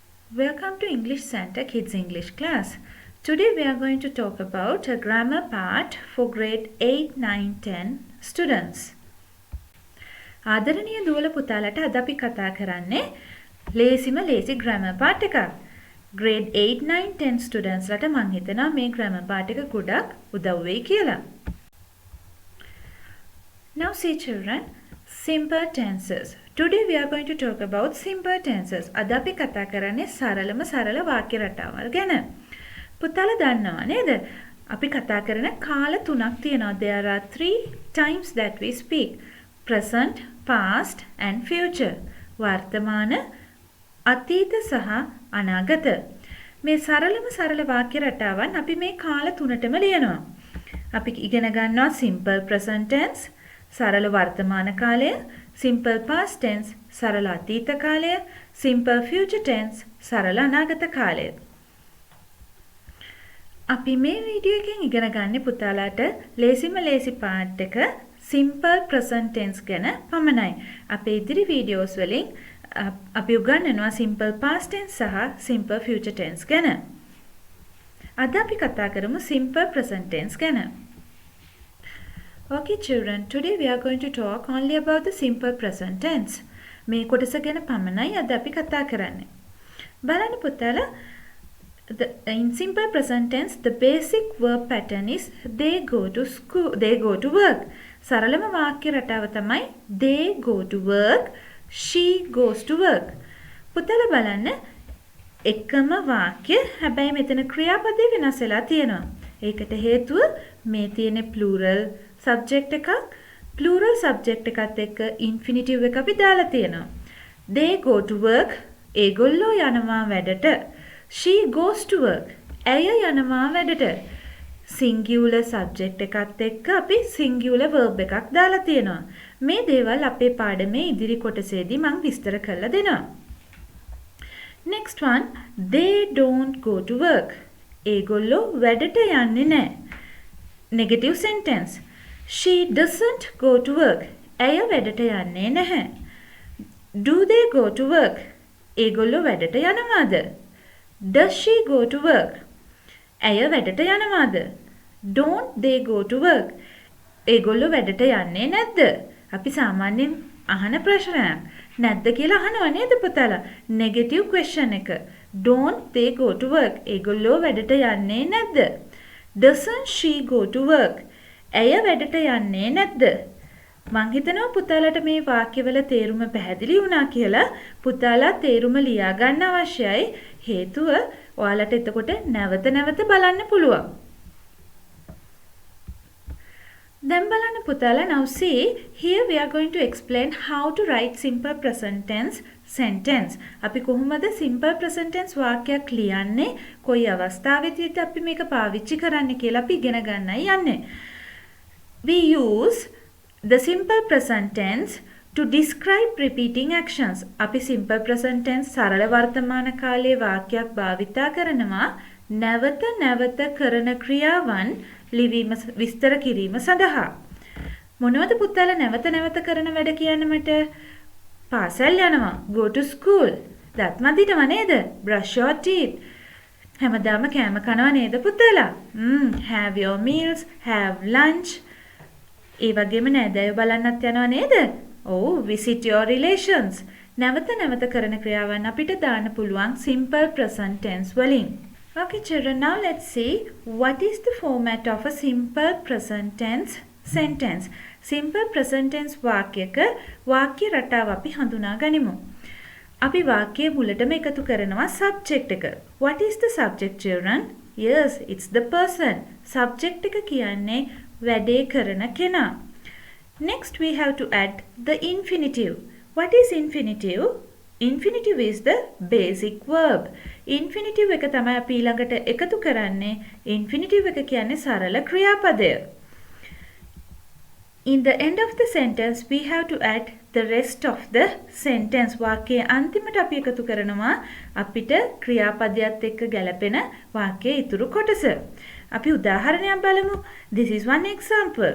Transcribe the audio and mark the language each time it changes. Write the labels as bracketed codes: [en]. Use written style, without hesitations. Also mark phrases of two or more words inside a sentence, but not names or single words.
[en] Welcome to English Center Kids English class. Today we are going to talk about a grammar part for grade 8, 9, 10 students. [si] ආදරණීය දුවල පුතාලට අද අපි කතා කරන්නේ ලේසි [en] grammar part [si] එකක්. [en] grade 8, 9, 10 students [si] ලට මම හිතනවා මේ [en] grammar part [si] එක ගොඩක් උදව් වෙයි කියලා. [en] Now see children, simple tenses. Today we are going to talk about simple tenses. [si] අද අපි කතා කරන්නේ සරල වාක්‍ය රටාවල් ගැන. පුතාලා දන්නවා නේද? අපි කතා කරන කාල තුනක් තියෙනවා. [en] There are 3 times that we speak. Present, past and future. [si] වර්තමාන, අතීත සහ අනාගත. මේ සරල වාක්‍ය රටාවන් අපි මේ කාල තුනටම ලියනවා. අපි ඉගෙන ගන්නවා [en] simple present tense, [si] සරල වර්තමාන කාලය, [en] simple past tense, [si] සරල අතීත කාලය, [en] simple future tense, [si] සරල අනාගත කාලය. අපි මේ වීඩියෝ එකෙන් ඉගෙන ගන්න පුතාලාට ලේසි පාර්ට් එක [en] simple present tense [si] ගැන පමණයි. අපේ ඉදිරි වීඩියෝස් වලින් අපි උගන්වනවා [en] simple past tense [si] සහ [en] simple future tense [si] ගැන. අද අපි කතා කරමු [en] simple present tense [si] ගැන. [en] Okay children, today we are going to talk only about the simple present tense. [si] මේ කොටස ගැන පමණයි අද අපි කතා කරන්නේ. බලන්න පුතාලා, [en] in simple present tense the basic verb pattern is they go to school, they go to work. [si] සරලම වාක්‍ය රටාව තමයි [en] they go to work, she goes to work. [si] පුතාලා බලන්න, එකම වාක්‍ය හැබැයි මෙතන ක්‍රියාපදේ වෙනස් වෙලා තියෙනවා. ඒකට හේතුව මේ තියෙන [en] plural subject [si] එකක්, [en] plural subject [si] එකත් එක්ක infinitive එක අපි දාලා තියෙනවා. [en] They go to work, [si] ඒගොල්ලෝ යනවා වැඩට. [en] She goes to work, [si] ඇය යනවා වැඩට. [en] singular subject [si] එකත් එක්ක අපි [en] singular verb [si] එකක් දාලා තියෙනවා. මේ දේවල් අපේ පාඩමේ ඉදිරි කොටසේදී මම විස්තර කරලා දෙනවා. [en] Next one, they don't go to work. [si] ඒගොල්ලෝ වැඩට යන්නේ නැහැ. [en] Negative sentence. She doesn't go to work. [si] ඇය වැඩට යන්නේ නැහැ. [en] Do they go to work? [si] ඒගොල්ලෝ වැඩට යනවාද? [en] Does she go to work? [si] ඇය වැඩට යනවාද? [en] Don't they go to work? [si] ඒගොල්ලෝ වැඩට යන්නේ නැද්ද? අපි සාමාන්‍යයෙන් අහන ප්‍රශ්නයක්. නැද්ද කියලා අහනවා නේද පුතාලා? [en] Negative question එක. Don't they go to work? [si] ඒගොල්ලෝ වැඩට යන්නේ නැද්ද? [en] Doesn't she go to work? [si] ඇය වැඩට යන්නේ නැද්ද? මං හිතනවා පුතාලට මේ වාක්‍යවල තේරුම පැහැදිලි වුණා කියලා. පුතාලා තේරුම ලියා ගන්න අවශ්‍යයි. හේතුව ඔයාලට එතකොට නැවත බලන්න පුළුවන්. දැන් බලන්න පුතාලා, [en] now see, here we are going to explain how to write simple present tense sentence. [si] අපි කොහොමද [en] simple present tense [si] වාක්‍යයක් ලියන්නේ, කොයි අවස්ථාවෙදීද අපි මේක පාවිච්චි කරන්නේ කියලා අපි ඉගෙන ගන්නයි යන්නේ. [en] We use the simple present tense to describe repeating actions. [si] අපි [en] simple present tense [si] සරල වර්තමාන කාලයේ වාක්‍යයක් භාවිතා කරනවා නැවත කරන ක්‍රියාවන් ලිවීම විස්තර කිරීම සඳහා. මොනවද පුතාලා නැවත කරන වැඩ කියන්නේ මට? පාසල් යනවා, [en] go to school. [si] දත් මදිනවා නේද? [en] brush your teeth. [si] හැමදාම කෑම කනවා නේද පුතාලා? [en] have your meals, have lunch. [si] ඒ වගේම නෑදෑයෝ බලන්නත් යනවා නේද? [en] visit your relations. [si] නැවත කරන ක්‍රියාවන් අපිට දාන්න පුළුවන් [en] simple present tense [si] වලින්. [en] Okay children, now let's see what is the format of a simple present tense sentence. Simple present tense [si] වාක්‍යයක වාක්‍ය රටාව අපි හඳුනා ගනිමු. අපි වාක්‍යයේ මුලටම එකතු කරනවා subject එක. [en] What is the subject children? Yes, it's the person. [si] Subject එක කියන්නේ වැඩේ කරන කෙනා. [en] Next we have to add the infinitive. What is infinitive? Infinitive is the basic verb. [si] Infinitive එක තමයි අපි ඊළඟට එකතු කරන්නේ. Infinitive එක කියන්නේ සරල ක්‍රියාපදය. [en] In the end of the sentence we have to add the rest of the sentence. [si] වාක්‍යයේ අන්තිමට අපි එකතු කරනවා අපිට ක්‍රියාපදයට එක්ක ගැලපෙන වාක්‍යයේ ඉතුරු කොටස. අපි උදාහරණයක් බලමු. [en] This is one example.